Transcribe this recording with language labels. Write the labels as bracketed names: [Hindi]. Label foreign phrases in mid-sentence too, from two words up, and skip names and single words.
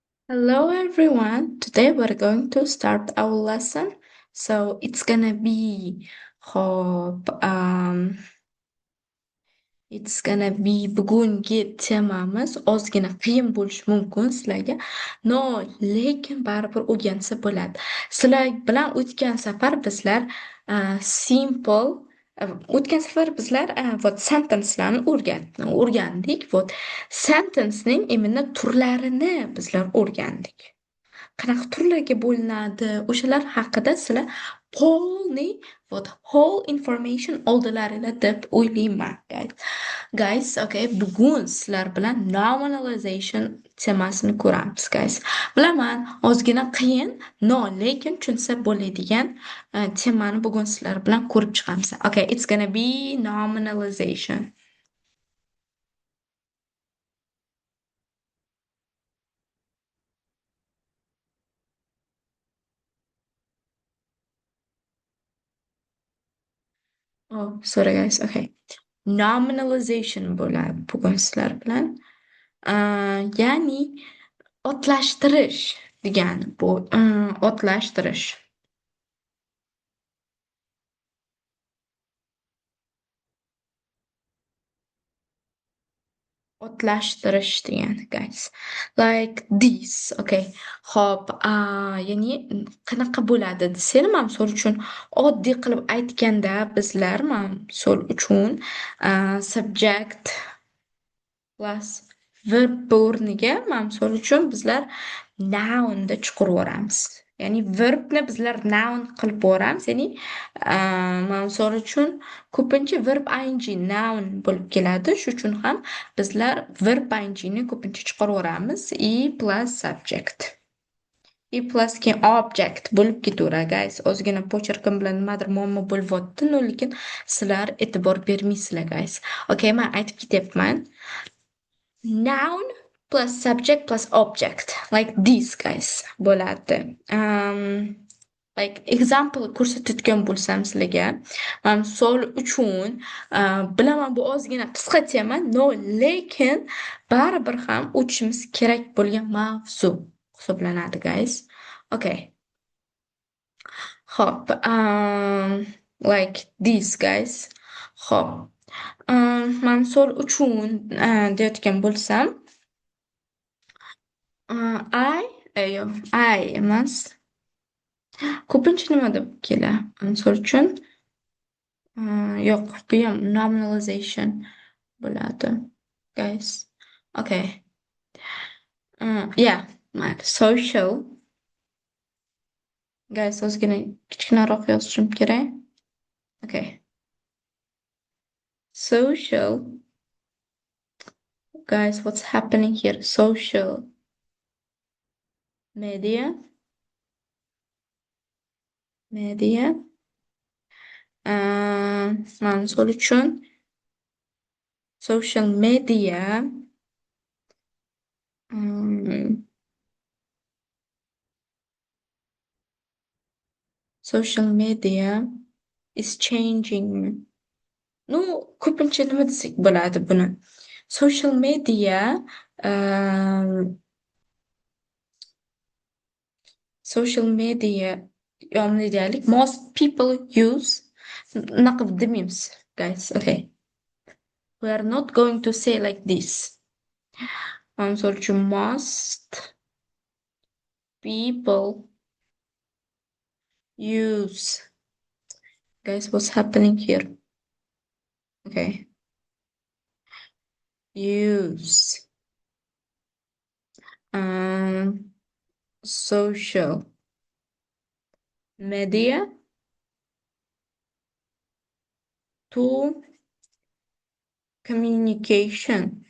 [English] Hello everyone. Today we're going to start our lesson. So it's gonna be [Uzbek] hop bugungi temamiz ozgina qiyin bo'lishi mumkin sizlarga. Lekin baribir o'rgansa bo'ladi. Sizlar bilan o'tgan safar bizlar sentencelarni o'rgandik. Sentencening imенно turlarini bizlar o'rgandik. Qanaqa turlarga bo'linadi, o'shalar haqida sizlar polniy [English] whole information [Uzbek] oldilaringlar deb o'ylayman, guys. Okay, bugun sizlar bilan nominalization temasini ko'ramiz, guys. Bilaman, ozgina qiyin, lekin tushunsa bo'ladigan temani bugun sizlar bilan ko'rib chiqamiz. [English] Okay, it's gonna be nominalization. Oh, sorry guys. Okay. [Uzbek] Nominalization bo'ladi bugun sizlar bilan. Ya'ni otlashtirish degani bu. Otlashtirish. Otlashtirish degani, guys. [English] Like this. Okay. [Uzbek] Hop, ya'ni qanaqa bo'ladi desam, misol uchun oddiy qilib aytganda bizlar misol uchun [English] subject plus verb [Uzbek] o'rniga misol uchun bizlar nounni chiqaraveramiz. Ya'ni verbni bizlar noun qilib o'ramiz. Ya'ni misol uchun ko'pincha [English] verb ing noun [Uzbek] bo'lib keladi. Shuning uchun ham bizlar verb ingni ko'pincha chiqaraveramiz. [English] I plus subject. I plus [Uzbek] keyin object bo'lib ketaveradi, guys. Ozgina pochirkim bilan nimadir muammo bo'lyapti, lekin sizlar e'tibor bermaysizlar, guys. Okay, men aytib ketyapman. [English] Noun plus subject plus object, like this, guys, bo'ladi. Like example [Uzbek] ko'rsatadigan bo'lsam sizlarga, misol uchun bilaman bu ozgina qisqa tema, lekin baribir ham o'tishimiz kerak bo'lgan mavzu hisoblanadi, guys. [English] Okay. Hop, like this, guys. [Uzbek] Hop. Misol uchun deyotgan bo'lsam, I emas. Ko'pincha nima deb keladi? Misol uchun yo'q, bu ham nominalization bo'ladi, guys. [English] Okay. Yeah, like social. Guys, [Uzbek] ozgina kichkinaroq yozishim kerak. [English] Okay. Social. Guys, what's happening here? Social media. [Uzbek] Misol uchun [English] social media is changing. [Uzbek] Ko'pincha nima desak bo'ladi buni? [English] Social media [Uzbek] yomon deylik. [English] Most people use. [Uzbek] Naqib demaymiz, [English] guys. Okay. We are not going to say like this. [Uzbek] Misol uchun [English] most people use. Guys, what's happening here? Okay. Use social media to communication.